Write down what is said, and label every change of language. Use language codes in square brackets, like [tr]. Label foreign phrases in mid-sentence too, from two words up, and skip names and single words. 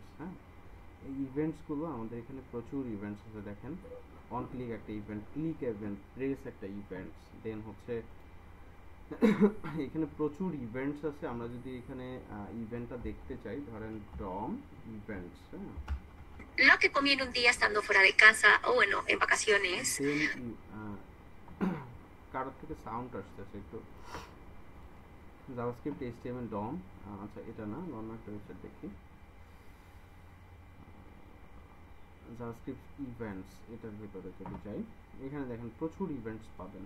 [bn] হ্যাঁ, এই ইভেন্টসগুলো আমাদের এখানে প্রচুর ইভেন্টস আছে। দেখেন [en] on click [bn] একটা ইভেন্ট, [en] click event, [bn] প্রেস একটা ইভেন্টস, দেন হচ্ছে এখানে প্রচুর ইভেন্টস আছে। আমরা যদি এখানে ইভেন্টটা দেখতে চাই, ধরেন [en] DOM events. [bn] হ্যাঁ, [es] Lo que comí en un día estando fuera de casa, o bueno, en vacaciones. [bn] দেন কারোর থেকে সাউন্ড আসতেছে একটু। [en] JavaScript HTML DOM, [bn] আচ্ছা এটা না, অন্য একটা ওয়েবসাইট দেখি। [en] JavaScript events, [bn] এটার ভিতরে যদি যাই, এখানে দেখেন প্রচুর ইভেন্টস পাবেন।